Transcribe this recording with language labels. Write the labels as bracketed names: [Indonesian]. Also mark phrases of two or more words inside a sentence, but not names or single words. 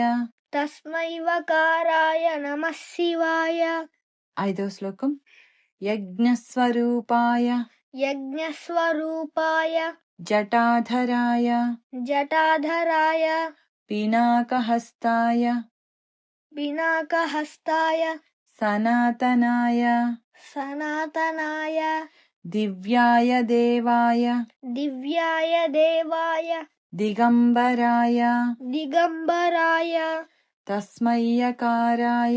[Sanskrit] తస్మై వకారాయ నమః శివాయ. [Telugu] ఐదవ శ్లోకం. యజ్ఞస్వరూపాయ [Sanskrit] యజ్ఞస్వరూపాయ జటాధరాయ జటాధరాయ పినాకహస్తాయ पिनाकहस्ताय सनातनाय सनातनाय दिव्याय देवाय दिव्याय देवाय दिगंबराय दिगंबराय तस्मैयकाराय